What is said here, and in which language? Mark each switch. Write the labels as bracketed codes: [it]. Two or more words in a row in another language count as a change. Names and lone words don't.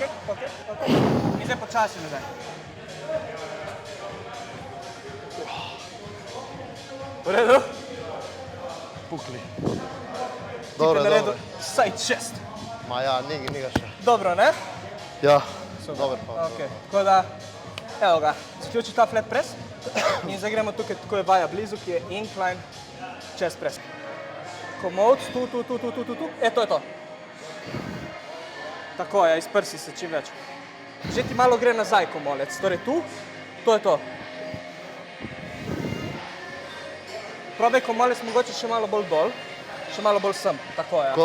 [sl] In zdaj počasi nazaj. V redu? Pukli. Ti bi naredil [en] side chest. [sl] Ma ja, ni ga še. Dobro, ne? Ja, dober pa. Ok, tako da, evo ga, zaključi ta [en] flat press [sl] in zdaj gremo tukaj, tako je vaja blizu, ki je [en] incline chest press. [sl] Komod, tu, to je to. Tako je, izprsi se čim več. Že ti malo gre nazaj komolec, torej tu, to je to. Probaj komolec mogoče še malo bolj dol, še malo bolj sem, tako je.